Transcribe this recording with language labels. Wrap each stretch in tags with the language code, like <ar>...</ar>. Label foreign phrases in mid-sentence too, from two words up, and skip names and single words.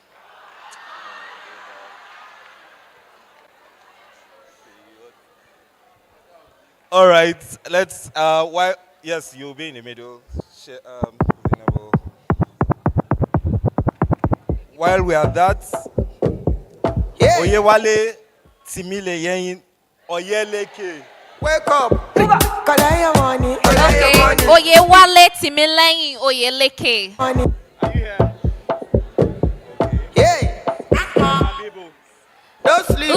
<en>All right, let's, yes, you'll be in the middle. While we are that, Oyewale Timile Yen Oyeleke. Wake up. Kalaya money. Okay. Oyewale Timile Oyeleke. Money. Are you here? Yeah. Don't sleep.</en>